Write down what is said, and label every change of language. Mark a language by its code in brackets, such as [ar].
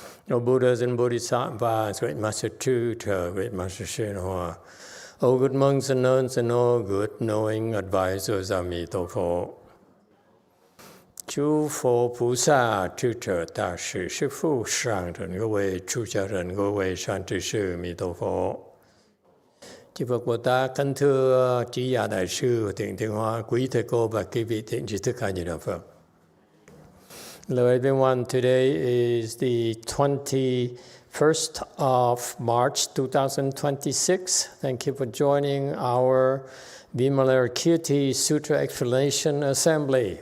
[en] O Buddhas and Bodhisattvas, Great Master Tutor, Great Master YongHua, O good monks and nuns and all good knowing advisors, Emitofuo. [zh] 诸佛菩萨、智者大士、师父上人、各位出家人、各位善知识，弥陀佛。 [vi] Chư Phật Bồ Tát, kính thưa Trí Giả Đại sư, Thiện Thiên Hoa, quý thầy cô và quý vị thiện tri thức A Di Đà Phật. [en] Hello everyone, today is the 21st of March 2026. Thank you for joining our Vimalakirti Sutra Explanation Assembly.